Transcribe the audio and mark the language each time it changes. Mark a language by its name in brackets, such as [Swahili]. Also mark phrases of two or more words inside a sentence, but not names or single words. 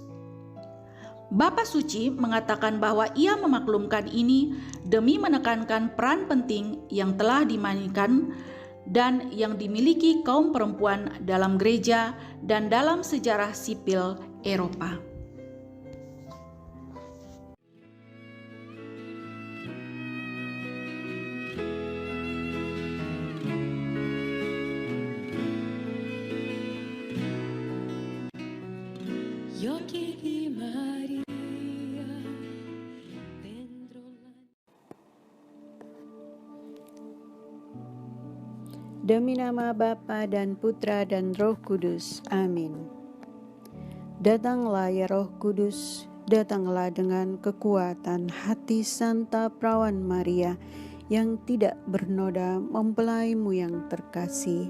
[Indonesian] Bapa Suci mengatakan bahwa ia memaklumkan ini demi menekankan peran penting yang telah dimainkan dan yang dimiliki kaum perempuan dalam gereja dan dalam sejarah sipil Eropa. [Italian] Gli occhi di Maria dentro la... [Indonesian] Demi nama Bapa dan Putra dan Roh Kudus. Amin. Datanglah ya Roh Kudus, datanglah dengan kekuatan hati Santa Perawan Maria yang tidak bernoda mempelaimu yang terkasih.